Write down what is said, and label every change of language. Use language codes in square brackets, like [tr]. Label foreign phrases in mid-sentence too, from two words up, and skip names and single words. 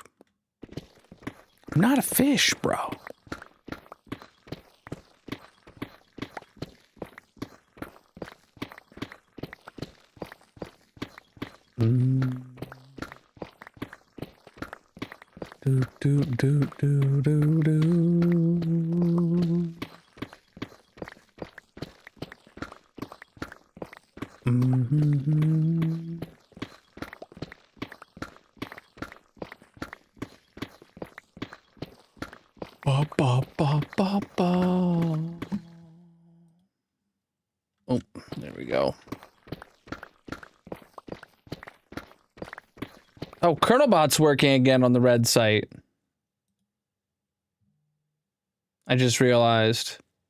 [en] I'm not a fish, bro. Do, do, do, do, do, do. Mm-hmm. Ba, ba, ba, ba, ba. Oh, there we go. Oh, Colonel Bot's working again on the red site. I just realized.